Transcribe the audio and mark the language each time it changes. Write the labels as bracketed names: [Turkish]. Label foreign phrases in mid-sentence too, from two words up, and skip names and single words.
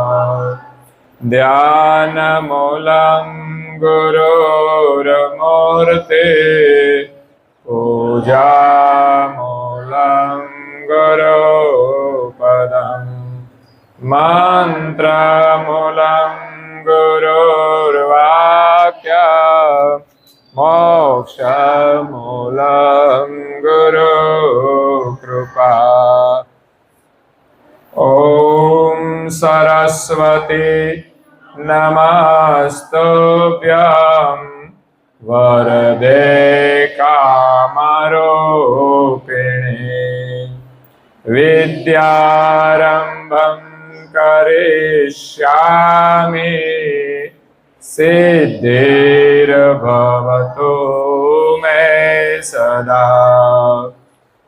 [Sanskrit] ધ્યાનમૂલં ગુરુર્મૂર્તિ પૂજામૂલં ગુરુપદં મંત્રમૂલં ગુરુર્વાક્ય મોક્ષમૂલં ગુરુકૃપા. ॐ सरस्वती नमस्तुभ्यं वरदे कामरूपिणी विद्यारम्भं करिष्यामि सिद्धिर्भवतु मे सदा.